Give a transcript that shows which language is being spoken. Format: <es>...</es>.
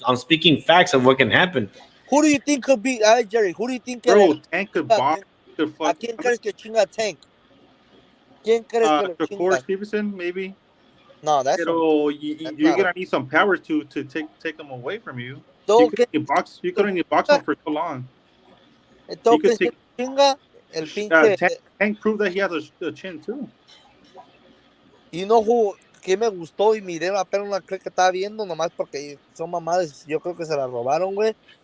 <en>I'm speaking facts of what can happen. Who do you think could beat Jerry? Who do you think? Bro, Tank could box.</en> <es>¿A quién crees que chinga Tank? ¿Quién crees que lo Shakur chinga?</es> <en>Stevenson, maybe. No, that's. Pero you're gonna need some power to take them away from you. So You couldn't box him for so long.</en> <es>Entonces, chinga el pinche.</es> <en>Tank proved that he has a chin too. You know who?</en> <es>Que me gustó y miré apenas una que estaba viendo, nomás porque son mamadas. Yo creo que se la robaron, güey.</es>